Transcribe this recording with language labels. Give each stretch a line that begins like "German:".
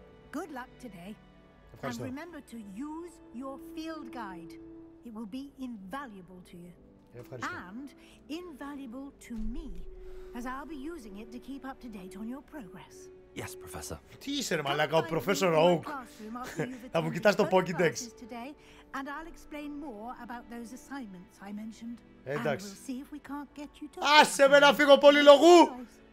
English: Good luck today. And remember to use your field guide. It will be invaluable to you. And invaluable to me, as I'll be using it to keep up to date on your progress. Yes, Professor.
Greek: Τι είσαι ρε μαλάκα, ο Professor Oak. Θα μου κοιτάς το Pokédex.
English: And I'll explain more about those assignments I mentioned.
Greek: Εντάξει.
English: And we'll see if we can't get you to...
Greek: Άσε με να φύγω πολυλογού!